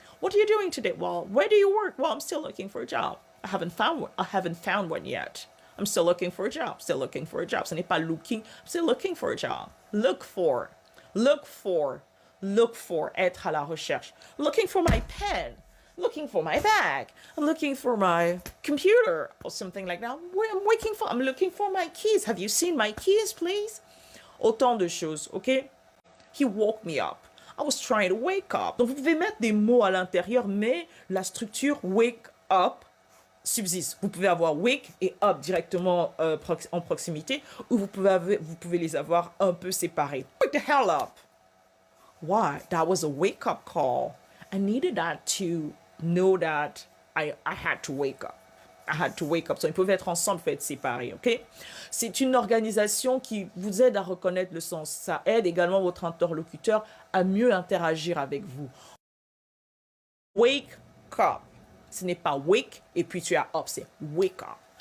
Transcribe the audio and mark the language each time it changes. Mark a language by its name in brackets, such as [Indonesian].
[English] What are you doing today? Well, where do you work? Well, I'm still looking for a job. I haven't found one yet. I'm still looking for a job. Still looking for a job. [French] Ce n'est pas [English] looking. I'm still looking for a job. Look for. Look for. Look for, [French] être à la recherche. [English] Looking for my pen. Looking for my bag. I'm looking for my computer or something like that. I'm looking for my keys. Have you seen my keys, please? [French] Autant de choses, [English] ok? He woke me up. I was trying to wake up. [French] Donc, vous pouvez mettre des mots à l'intérieur, mais la structure wake up subsiste. Vous pouvez avoir wake et up directement en proximité, ou vous pouvez les avoir un peu séparés. [English] Wake the hell up. Why? That was a wake-up call. I needed that to know that I had to wake up. I had to wake up. [French] So, ils peuvent être ensemble, peuvent être séparés, ok? C'est une organisation qui vous aide à reconnaître le sens. Ça aide également votre interlocuteur à mieux interagir avec vous. [English] Wake up. [French] Ce n'est pas wake et puis tu as up, c'est wake up.